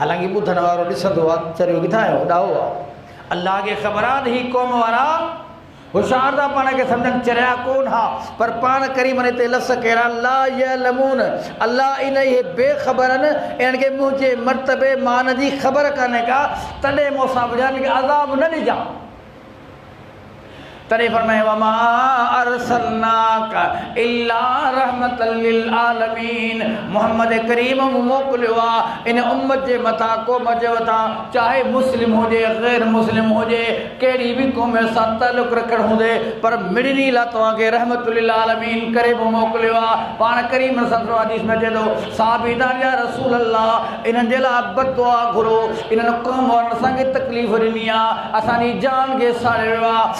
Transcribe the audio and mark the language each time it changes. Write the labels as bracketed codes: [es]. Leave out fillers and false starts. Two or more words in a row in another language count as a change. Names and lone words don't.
[sd] हालांकि ॿुधण वारो ॾिसंदो आहे चरियो किथां आयो ॾाहो आहे। अल्लाह खे ख़बर आहे ही क़ौम वारा होशियार था पाण खे सम्झनि चरिया कोन हा, पर पाण करीम ते लस कहिड़ा [ar] لا يعلمون [sd] अल्लाह इन इहे बेख़बर आहिनि, इन्हनि खे मुंहिंजे मर्तबे मान जी ख़बर कान्हे का, तॾहिं मूंसां ॿुधाइनि खे अज़ाब न ॾिजां। तॾहिं फरमाए [ar] وما أرسلناك إلا رحمة للعالمين, [sd] मोहम्मद करीम मोकिलियो आहे इन उम्मत जे मथां क़ौम जे मथां, चाहे मुस्लिम हुजे ग़ैर मुस्लिम हुजे, कहिड़ी बि क़ौम सां तालुक़ रखणु हुजे, पर मिड़नी लाइ तव्हांखे [ar] رحمة للعالمين [sd] करे बि मोकिलियो आहे। पाण करीम सल्लल्लाहु हदीस में चए थो साबिता [ar] يا رسول الله [sd] इन्हनि जे लाइ बददुआ घुरो, इन्हनि क़ौम वारनि असांखे तकलीफ़ ॾिनी आहे, असांजी जान खे साड़े वियो आहे।